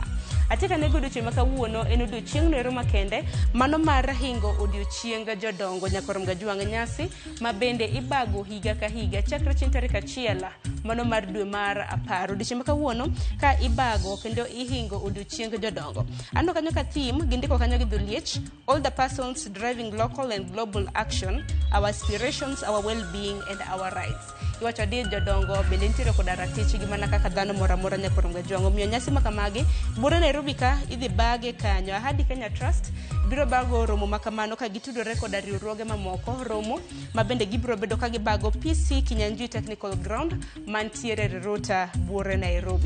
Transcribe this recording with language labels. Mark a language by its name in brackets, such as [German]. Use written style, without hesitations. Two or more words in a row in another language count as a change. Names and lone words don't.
[Luo (Kenya and Tanzania)] Atika nego odiochieng' ma kawuono en odiochieng' nero makende mano mar hingo odiochieng' jodongo Nyakorom Gajwang' nyasi ma bende ibago higa ka higa chakre chieng' tarik 1 mano mar dwe mar 10. Odiochieng' ma kawuono ka ibago kendo ihingo odiochieng' jodongo. Ando kanyo ka theme gindiko kanyo gi dhuliech [English] all the persons driving local and global action, our aspirations, our well-being and our rights. [Luo (Kenya and Tanzania)] Iwacho di jodongo bende nitiere kod ratichgi mana kaka dhano moro amora Nyakorom Gajwang'. Omiyo nyasi makamagi Bura Nairobi ka idhi bage kanyo. Ahadi Kenya Trust biro bago romo makamano ka gitudore kod riwruoge mamoko. Romo ma bende gibiro bedo ka gibago PC Kinyanjui Technical Ground mantiere Ruta Bura Nairobi.